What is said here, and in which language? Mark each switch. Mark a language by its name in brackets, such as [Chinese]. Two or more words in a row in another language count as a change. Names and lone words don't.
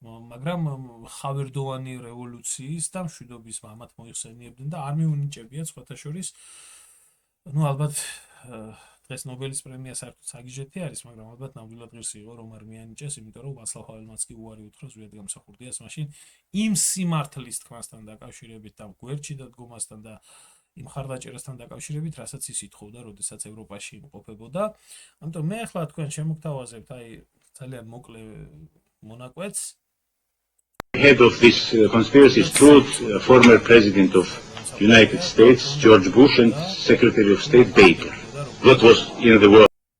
[Georgian] მაგრამ ხავერდოვანი რევოლუციის და მშვიდობის მამად მოიხსენიებდნენ და არ მიუნიჭებიათ სხვათა შორის ну ალბათ დღეს ნობელის პრემია საერთოდ საგიჟეთი არის, მაგრამ ალბათ ნამდვილად ღირსი იყო რომ არ მიანიჭეს, იმიტომ რომ ვაცლავ ჰაველმაც კი უარი უთხრა ზვიად გამსახურდიას მაშინ იმ სიმართლის თქმასთან დაკავშირებით და გვერდში დადგომასთან და იმ ხარდაჭერასთან დაკავშირებით, რასაც ის ითხოვდა, როდესაც ევროპაში იმყოფებოდა. ამიტომ მე ახლა თქვენ შემოგთავაზებთ აი ძალიან მოკლე მონაკვეთს. [English] Head of this conspiracy is truth, former president of United States, George Bush, and Secretary of State Baker. What was in the world?